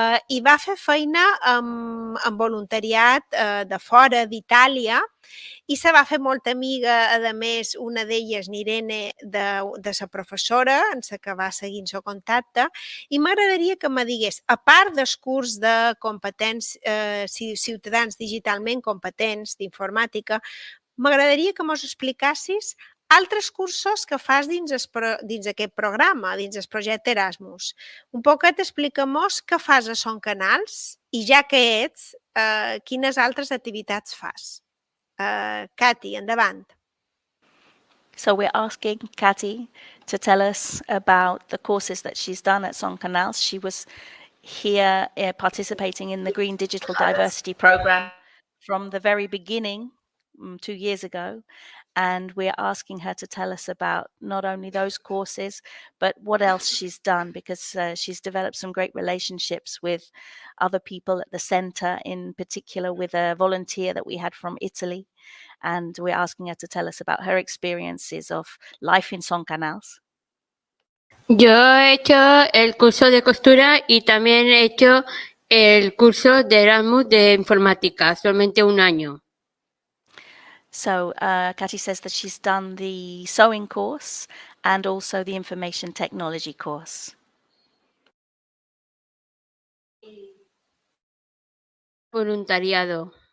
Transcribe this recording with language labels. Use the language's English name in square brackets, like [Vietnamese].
[Catalan] i va fer feina amb voluntariat de fora d'Itàlia i se va fer molt amiga, a més, una d'elles, Irene, de la professora, en la que va seguir el contacte, i m'agradaria que me digués, a part del curs de ciutadans digitalment competents d'informàtica, m'agradaria que mos explicassis altres cursos que fas dins aquest programa, dins el projecte Erasmus. Un poquet explica-mos què fas a Son Canals i, ja que ets, quines altres activitats fas. Kati, endavant. [English] So we're asking Kati to tell us about the courses that she's done at Son Canals. She was here participating in the Green Digital Diversity Program from the very beginning, 2 years ago. And we're asking her to tell us about not only those courses, but what else she's done, because she's developed some great relationships with other people at the center, in particular with a volunteer that we had from Italy. And we're asking her to tell us about her experiences of life in Son Canals. [Spanish] Yo he hecho el curso de costura y también he hecho el curso de Erasmus de informática, solamente 1 año. [English] So Kati says that she's done the sewing course and also the information technology course. [Spanish] Voluntariado.